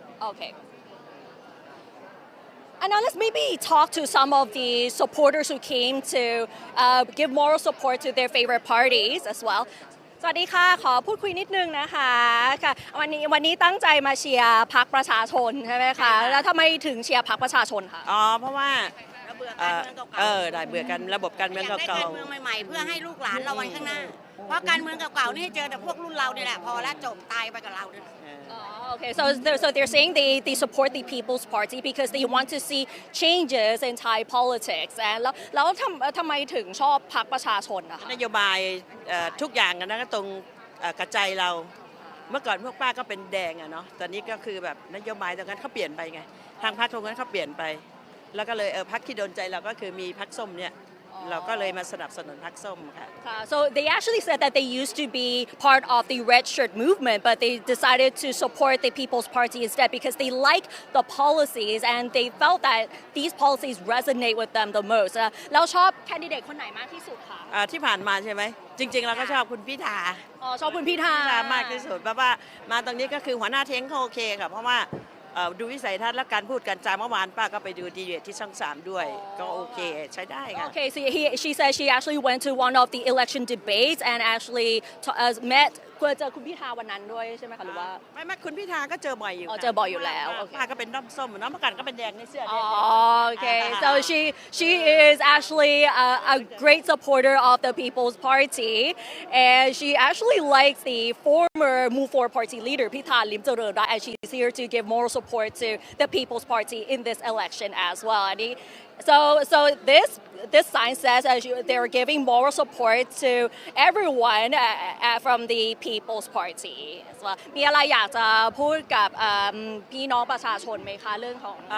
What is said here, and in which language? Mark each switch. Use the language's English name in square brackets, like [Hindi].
[English] Okay. And now let's maybe talk to some of the supporters who came to give moral support to their favorite parties as well. [Thai] สวัสดีค่ะขอพูดคุยนิดนึงนะคะค่ะวันนี้ตั้งใจมาเชียร์พรรคประชาชนใช่ไหมคะแล้วทำไมถึงเชียร์พรรคประชาชนคะ เพราะว่าเบื่อการเมืองเก่าๆได้เบื่อกันระบบการเมืองเก่าๆอยากได้การเมืองใหม่ๆเพื่อให้ลูกหลานเราวันข้างหน้าเพราะการเมืองเก่าๆนี่เจอแต่พวกรุ่นเราเนี่ยแหละพอแล้วจบตายไปกับเราเนี่ย [English] Okay, so they're saying they support the People's Party because they want to see changes in Thai politics. [Thai] And แล้วทำไมถึงชอบพรรคประชาชนนะคะ นโยบายทุกอย่างนะก็ตรงกระจายเราเมื่อก่อนพวกป้าก็เป็นแดงอะเนาะตอนนี้ก็คือแบบนโยบายตรงนั้นเขาเปลี่ยนไปไงทางพรรคตรงนั้นเขาเปลี่ยนไปแล้วก็เลยพรรคที่โดนใจเราก็คือมีพรรคส้มเนี่ยเราก็เลยมาสนับสนุนพรรคส้มค่ะ [English] So they actually said that they used to be part of the red shirt movement, but they decided to support the People's Party instead because they like the policies and they felt that these policies resonate with them the most. [Thai] แล้วชอบแคนดิเดตคนไหนมากที่สุดคะ ที่ผ่านมาใช่ไหมจริงๆเราก็ชอบคุณพิธา ชอบคุณพิธาม ากที่สุดเพราะว่ามาตรงนี้ก็คือหัวหน้าเท้งเขาโอเคค่ะเพราะว่าดูวิสัยทัศน์และการพูดกันจาเมื่อวานป้าก็ไปดูดีเบตที่ช่อง3ด้วยก็โอเคใช้ได้ค่ะ [English] Okay, so she said she actually went to one of the election debates and actually met [Thai] เจอคุณพิธาวันนั้นด้วยใช่ไหมคะหรือว่า ไม่คุณพิธาก็เจอบ่อยอยู่ เจอบ่อยอยู่แล้ว ป้าก็เป็นด้อมส้มน้องเมื่อก่อนก็เป็นแดงในเสื้อ [English] Okay, so she is actually a great supporter of the People's Party and she actually likes the former Move Forward Party leader Pitha Limjaroen and she's here to give moral support to the People's Party in this election as well. So this sign says they're giving moral support to everyone from the People's Party as well. [Thai] มีอะไรอยากจะพูดกับพี่น้องประชาชนไหมคะเรื่องของ